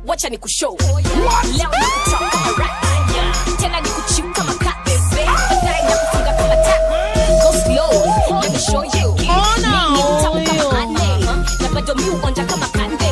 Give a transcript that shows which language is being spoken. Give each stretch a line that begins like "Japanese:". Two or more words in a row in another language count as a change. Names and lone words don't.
Swahili: ni kushow. Leo ni kuchapa kama rap. Tena ni kuchiu kama cat. Baadaye na kufunga kama tap.
English: Go slow, let me show you.
Swahili: Ni kutamu kama ane. Na bado mi uonja kama kande.